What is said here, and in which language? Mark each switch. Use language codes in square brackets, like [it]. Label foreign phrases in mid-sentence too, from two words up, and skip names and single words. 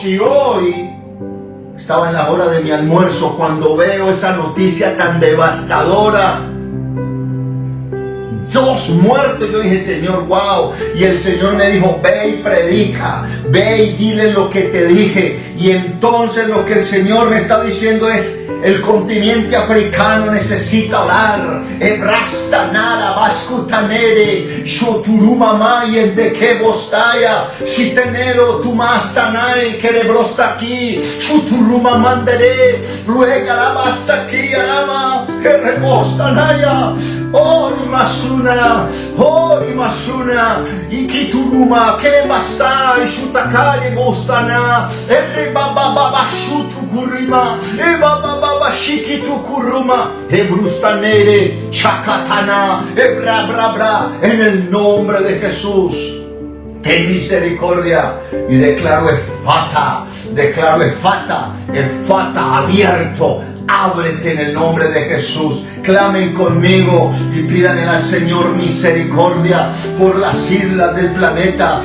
[es] Y hoy estaba en la hora de mi almuerzo cuando veo esa noticia tan devastadora. 2 muertos. Yo dije: Señor, wow. Y el Señor me dijo: ve y predica, ve y dile lo que te dije. Y entonces lo que el Señor me está diciendo es: el continente africano necesita orar. Ebrastanara, bascutanere, shoturuma maye, bekebostaya, sitenero, tumastanai, kerebrosta aquí, chuturuma mandere, ruega la basta aquí, arama, kerebostanaya, ori masuna, ikituruma, kerebasta, shutakari bostana, erebababa, shutukurima, ebababa, shikitukuruma, ebrustanere, chakatana, ebrabra, en el nombre de Jesús. Ten misericordia y declaro efata, abierto. Ábrete en el nombre de Jesús. Clamen conmigo y pidan al Señor misericordia por las islas del planeta.